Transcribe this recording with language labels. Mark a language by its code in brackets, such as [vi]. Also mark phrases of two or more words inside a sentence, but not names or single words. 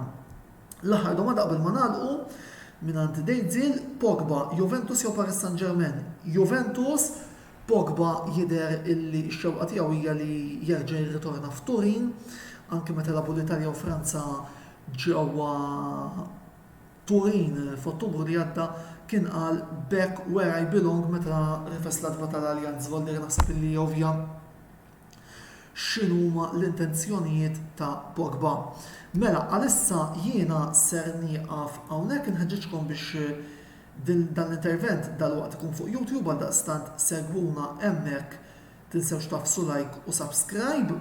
[mt] L-aħħar domanda qabel ma nagħlqu mingħand Dejdzil, Pogba, Juventus jew Paris Saint-Germain. Juventus, Pogba jidher illi x-xewqa tiegħu hija li jerġa' jirritorna f'Turin, anke meta labu l-Italja u Franza ġewwa Turin f'Ottubru li għadda kien qal [en] back where I belong [mt] meta rifes l-adba tal-Allianz Volder naħseb illi ovvja x'inhuma l-intenzjonijiet ta' Pogba. Mela, għalissa jiena ser nieqaf hawnhekk inħeġġitkom biex dan l-intervent dal-waqt ikun fuq YouTube għal daqstant segwuna hemmhekk tinsewx tafsu like u subscribe.